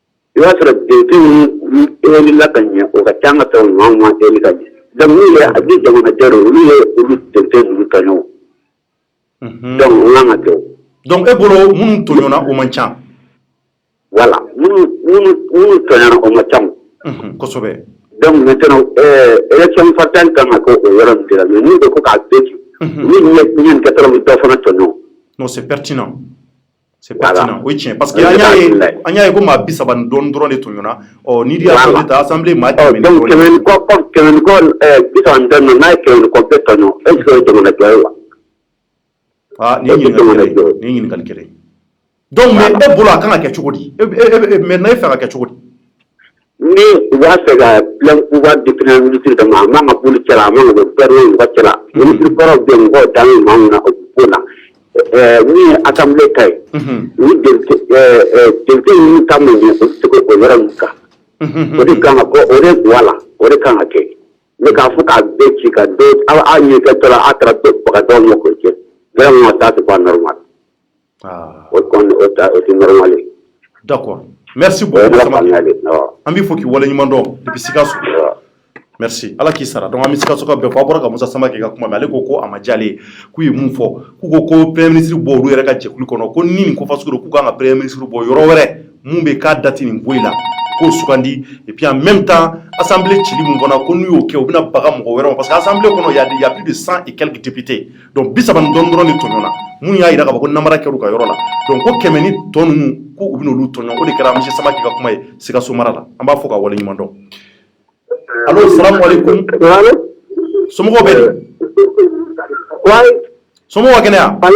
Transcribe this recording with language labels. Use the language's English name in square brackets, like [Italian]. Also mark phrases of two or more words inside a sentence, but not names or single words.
[Bambara] i b'a sɔrɔ député ni la ka ɲɛ o ka ca an ka fɛnw ɲuman ɲuman kɛli ka ɲɛ donc n'u ye a di jamanadenw olu ye olu député ninnu tɔɲɔ donc o man ka kɛ o. donc e bolo minnu tɔɲɔna o man ca. voilà minnu tɔɲɔna o man ca o. kosɛbɛ. [French] donc maintenant élection fatale [Bambara] kan ka kɛ o yɔrɔ ninnu de la mais n'u bɛ ko k'a bɛɛ ci ni ɲɛ nin kɛ dɔrɔn dɔ fana tɔɲɔ. [French] non c'est pertinent. c'est pertinent [Bambara] o ye tiɲɛ [French] parce que [Bambara] an y'a ye ko maa 30 ni dɔɔni dɔrɔn de tɔɲɔna ɔ ni y'a fɔ ta assemblée maa 100 ni donc kɛmɛ ni kɔ 30 ni dɔɔni n'a ye kɛmɛ ni kɔ bɛɛ tɔɲɔ [French] est ce que [Bambara] o ye jamanadenw ye wa. nin ye ɲininkali kɛlɛ ye [French] donc mais [Bambara] e bolo a kan ka kɛ cogo di maintenant e fɛ ka kɛ cogo di. ni u b'a fɛ ka [French] plein pouvoir de premier ministre [Bambara] dama a man ka boli cɛla a man ka bɔ gouvernement mɔgɔ cɛla ministre kɔrɔw bɛ mɔgɔw dan ye maa min na o b'o la min ye assemblée ta ye ni député ninnu ta man ɲɛ olu tɛ se k'o yɔrɔ ninnu kan o de kan ka bɔ o de bɔ a la o de kan ka kɛ ne k'a fɔ k'a bɛɛ ci ka dɔ aw ɲɛ kɛ dɔ la a taara baga dɔw ma k'o cɛ [French] vraiment ça c'est pas normal. [Bambara] o tɛ normal ye. [French] d'accord merci beaucoup [Bambara] an b'i fo k'i waleɲuman dɔn [French] depuis Sikaso merci [Bambara] ala k'i sara donc an bɛ Sikaso ka bɛɛ fɔ a bɔra ka Musa Samake ka kuma mais ale ko a ma diya ale ye k'u ye mun fɔ k'u ko [French] premier ministre [Bambara] bɔ olu yɛrɛ ka jɛkulu kɔnɔ ko ni nin ko fasugu don k'u kan ka [French] premier ministre [Bambara] bɔ yɔrɔ wɛrɛ mun bɛ k'a dati nin bɔ i la k'o sugandi [French] et puis en même temps assemblée [Bambara] cili mun fana ko n'u y'o kɛ u bɛna baga mɔgɔ wɛrɛ ma [French] parce que assemblée [Bambara] kɔnɔ [French] il y a plus de 100 et quelques députés [Bambara] donc 30 ni dɔɔni de tɔɲɔna mun y'a jira k'a fɔ ko namara kɛra u ka yɔrɔ la donc ko 100 ni tɔ ninnu ko u bɛna olu tɔɲɔ o de kɛra monsieur Samake ka kuma ye Sikaso mara la an b'a fɔ ka waleɲuman dɔn. allo [Arabic] سلام عليكم. [Bambara] somɔgɔw bɛ di. somɔgɔw kɛnɛya.